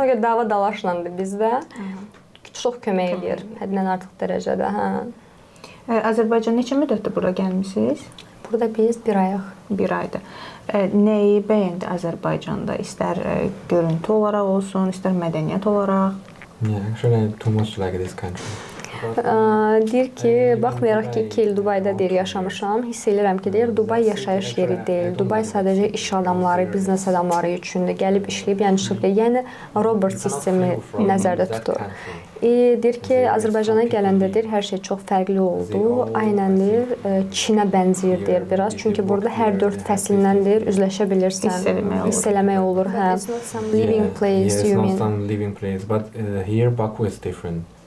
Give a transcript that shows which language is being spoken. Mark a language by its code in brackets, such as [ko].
[az] Ona görə dava dalaşlandı bizdə. Çox kömək edir, həddindən artıq dərəcədə. Azərbaycan neçə müddətdir bura gəlmisiniz? Burada biz 1 ayıq. 1 aydır. Nəyi bəyəndi Azərbaycanda? İstər görüntü olaraq olsun, istər mədəniyyət olaraq? [en] Yeah, actually I too much like this country. [az] Deyir ki, baxmayaraq ki, 2 il Dubayda deyir yaşamışam, hiss edirəm ki, deyir, Dubay yaşayış yeri deyil. Dubay sadəcə iş adamları, biznes adamları üçündür. Gəlib işləyib, yəni çıxıb deyil. Yəni, Robert sistemi nəzərdə tutur. Deyir ki, Azərbaycana gələndə deyir, hər şey çox fərqli oldu. Aynən deyir, Çinə bənzəyir deyir biraz. Çünki burada hər 4 fəsindən deyir, üzləşə bilirsən. Hiss eləmək olur. [en] Living place, you mean? Yes, not some living place, but here Baku is different.